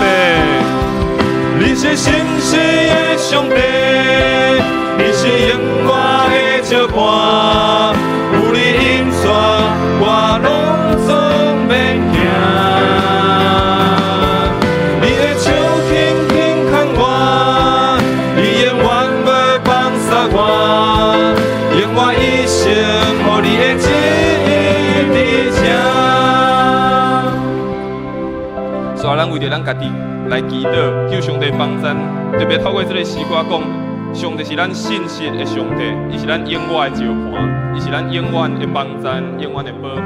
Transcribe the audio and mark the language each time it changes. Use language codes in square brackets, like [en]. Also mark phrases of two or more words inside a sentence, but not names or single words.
[nan] 你是信实的上帝，你是永远的石盘，有你引带，我拢总免惊。你的手轻轻牵我，你永远袂放撒我，永远一生互你的旨意伫这。所以咱为着咱家己来祈祷，求上帝帮咱，特别透过这个诗歌讲，上帝是咱信实的上帝，伊是咱永远的石盘，伊是咱永远的帮赞，永远的保护。